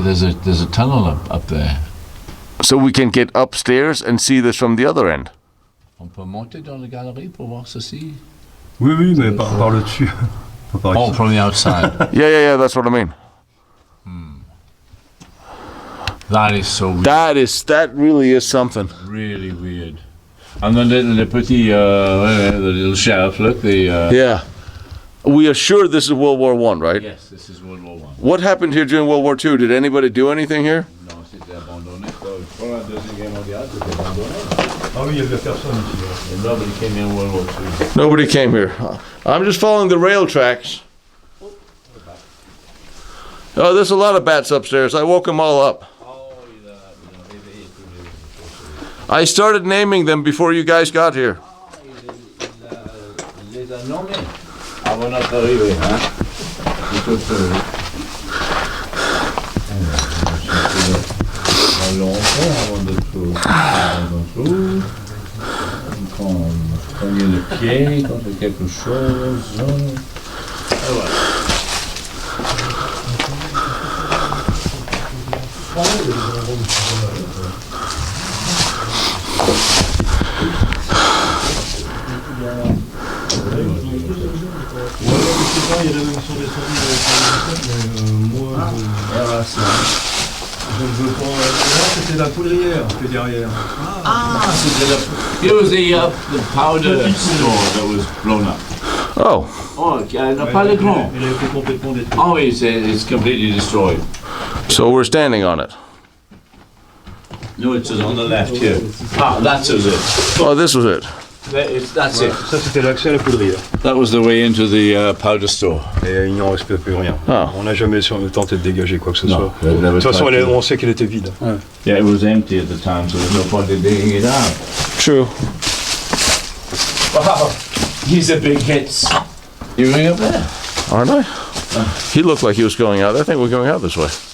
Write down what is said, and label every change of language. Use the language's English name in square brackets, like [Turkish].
[English] There's a tunnel up there. So we can get upstairs and see this from the other end? [French] On peut monter dans la galerie pour voir ceci. Oui, oui, mais par le dessus. [English] Oh, from the outside. Yeah, that's what I mean. That is so weird. That really is something. Really weird. And then the little shelf, look, Yeah. We are sure this is World War I, right? Yes, this is World War I. What happened here during World War II? Did anybody do anything here? No, [French] c'était abandonné. Pendant la Deuxième Guerre mondiale, c'était abandonné. Ah oui, il y avait personne ici. [English] And nobody came in World War II. Nobody came here. I'm just following the rail tracks. Oh, there's a lot of bats upstairs. I woke them all up. I started naming them before you guys got here. [French] Avant notre arrivée, hein? Longtemps avant de tout. Quand il y a le pied, quand il y a quelque chose. Il y a la même sur les mais moi, je ne veux pas. Là, c'était la poudrière que derrière. C'était la. [English] It was the powder store that was blown up. Oh. [French] Oh, pas le grand. Il a été complètement détruit. [English] Oh, it's completely destroyed. So we're standing on it. No, it's on the left here. That's it. Oh, this was it. That's it. [French] Ça, c'était l'accès à la poudrière. [English] That was the way into the powder store. [French] Et il n'y en reste plus rien. Ah. On n'a jamais tenté de dégager quoi que ce soit. De toute façon, on sait qu'elle était vide. Ouais. [English] Yeah, it was empty at the time, so there's no point in digging it out. True. Wow, these are big hits. You're going up there? Aren't I? He looked like he was going out. I think we're going out this way.